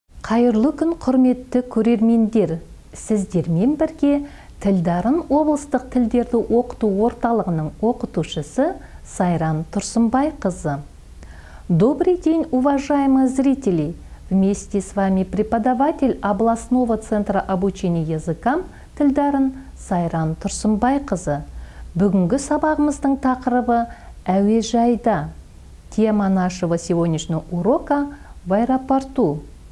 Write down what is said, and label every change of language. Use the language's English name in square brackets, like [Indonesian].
[Kazakh] Қайырлы күн, құрметті көрермендер. Сіздермен бірге Тілдарын облыстық тілдерді оқыту орталығының оқытушысы Сайран Тұрсынбайқызы. [Russian] Добрый день, уважаемые зрители! Вместе с вами преподаватель областного центра обучения языкам Тілдарын Сайран Тұрсынбайқызы. [Kazakh] Бүгінгі сабағымыздың тақырыбы әуежайда. [Russian] Тема нашего сегодняшнего урока в аэропорту.